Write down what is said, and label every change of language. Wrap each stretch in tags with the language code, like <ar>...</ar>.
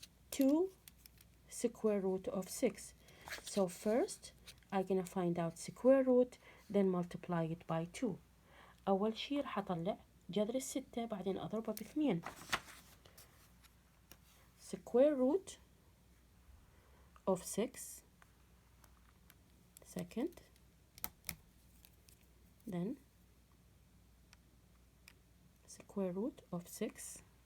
<en>Two square root of 6. So first I'm gonna find out square root, then multiply it by 2.</en> <ar>أول شي راح أطلع جذر الستة بعدين أضربه باثنين.</ar> <en>Square root of 6 second, then square root of 6.</en>